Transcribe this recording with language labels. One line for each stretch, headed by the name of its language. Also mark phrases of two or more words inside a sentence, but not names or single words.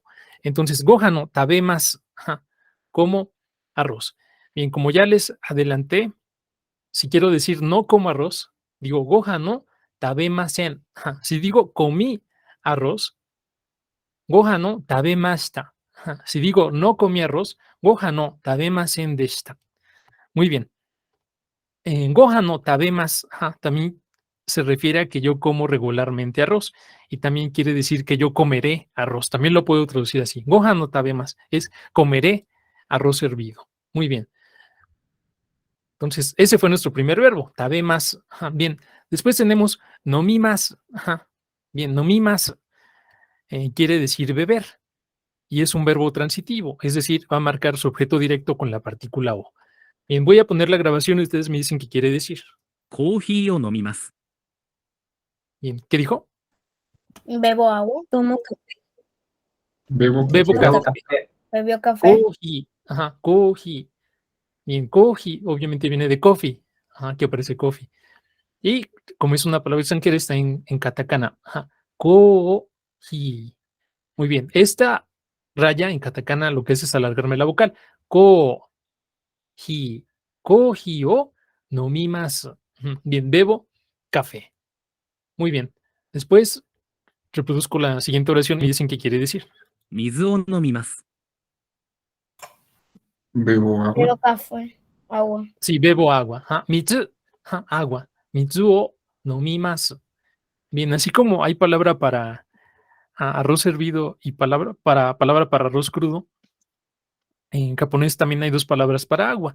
Spanish: Entonces,
Japanese: ご飯を、食べます,
Spanish: como arroz. Bien, como ya les adelanté, si quiero decir no como arroz, digo
Japanese: ご飯を、食べません.
Spanish: Si digo comí arroz,
Japanese: ご飯を、食べました.
Spanish: Si digo no comí arroz, gohano,
Japanese: 食べませんでした.
Spanish: Muy bien. En
Japanese: ご飯を、食べます,
Spanish: también se refiere a que yo como regularmente arroz y también quiere decir que yo comeré arroz. También lo puedo traducir así.
Japanese: ご飯食べます
Spanish: es comeré arroz hervido. Muy bien. Entonces, ese fue nuestro primer verbo, tabemas. Bien, después tenemos nomimas. Bien, nomimas quiere decir beber y es un verbo transitivo, es decir, va a marcar su objeto directo con la partícula o. Bien, voy a poner la grabación y ustedes me dicen qué quiere decir.
Japanese: コーヒーを飲みます。
Spanish: Bien, ¿qué dijo? Bebo agua. Tomo café. Bebo Bebo café. café. Bebió café.
Japanese: コーヒー。コーヒー.
Spanish: Bien, kohi obviamente viene de coffee, que aparece coffee. Y como es una palabra extranjera, está en katakana. Kohi. Muy bien, esta raya en katakana lo que es alargarme la vocal. Kohi.
Japanese: コーヒーを飲みます.
Spanish: Bien, bebo café. Muy bien. Después reproduzco la siguiente oración y dicen qué quiere decir.
Japanese: 水を飲みます。
Spanish: Bebo agua. Bebo café. Agua. Sí, bebo agua. Mitsu, agua.
Japanese: 水を飲みます.
Spanish: Bien, así como hay palabra para arroz hervido y palabra para arroz crudo, en japonés también hay dos palabras para agua.